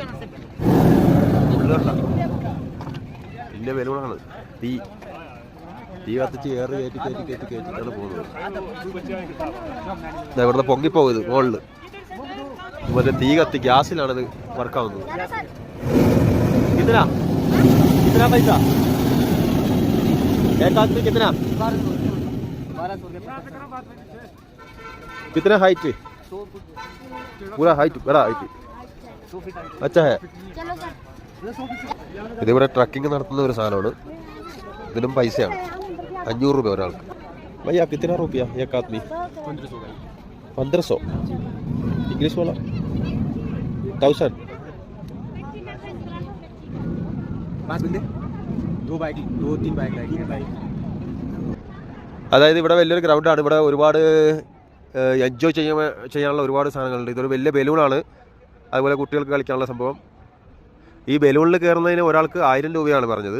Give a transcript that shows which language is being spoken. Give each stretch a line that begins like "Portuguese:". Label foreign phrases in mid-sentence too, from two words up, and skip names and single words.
Malayalam: ഉള്ളണ്ട വലിയ ബലൂണാണ്. തീ കത്തിച്ച് കയറ്റിട്ടാണ് പോകുന്നത്. ഇവിടുന്ന് പൊങ്ങിപ്പോകുന്നത് മുകളില്. മറ്റേ തീ കത്തി ഗ്യാസിലാണത് വർക്കാവുന്നത്.
Hindi: कितना पैसा एक आदमी? कितना हाइट? पूरा हाइट, बड़ा हाइट. अच्छा है.
Malayalam: ഇതിവിടെ ട്രക്കിംഗ് നടത്തുന്ന ഒരു സാധനമാണ്. ഇതിനും പൈസയാണ്. 500 രൂപ ഒരാൾക്ക്.
Hindi: भैया कितना रुपया एक आदमी? 1500. इंग्लिश वाला 1000.
Malayalam: അതായത് ഇവിടെ വലിയൊരു ഗ്രൗണ്ടാണ്. ഇവിടെ ഒരുപാട് എൻജോയ് ചെയ്യാനുള്ള ഒരുപാട് സാധനങ്ങളുണ്ട്. ഇതൊരു വലിയ ബലൂണാണ്. അതുപോലെ കുട്ടികൾക്ക് കളിക്കാനുള്ള സംഭവം. ഈ ബലൂണിൽ കയറുന്നതിന് ഒരാൾക്ക് 1000 രൂപയാണ് പറഞ്ഞത്.